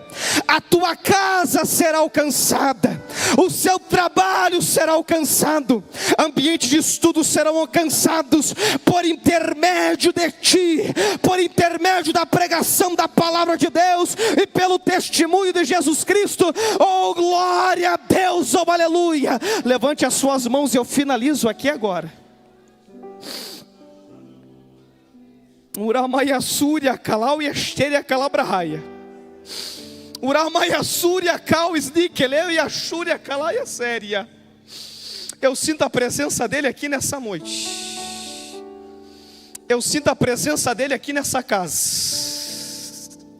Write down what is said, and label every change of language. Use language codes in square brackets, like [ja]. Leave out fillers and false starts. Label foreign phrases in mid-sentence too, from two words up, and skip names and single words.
[pt] A tua casa será alcançada, o seu trabalho será alcançado, ambientes de estudo serão alcançados por intermédio de ti, por intermédio da pregação da palavra de Deus e pelo testemunho de Jesus Cristo. Oh, glória a Deus, oh, aleluia. Levante as suas mãos e eu finalizo aqui agora. Uramaya Surya Kalau Yesteria Calabrahaia. Uramaya Surya Kau Snikeleu e Ashúria Kalaya Séria. Eu sinto a presença dele aqui nessa noite. Eu sinto a presença dele aqui nessa casa.